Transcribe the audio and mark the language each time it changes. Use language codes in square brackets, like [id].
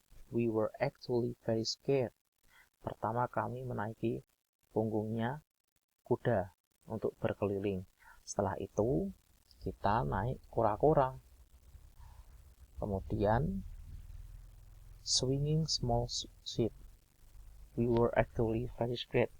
[en] We were actually very scared. [id] Pertama kami menaiki punggungnya kuda untuk berkeliling. Setelah itu kita naik kora-kora. Kemudian [en] swinging small ship. We were actually very scared.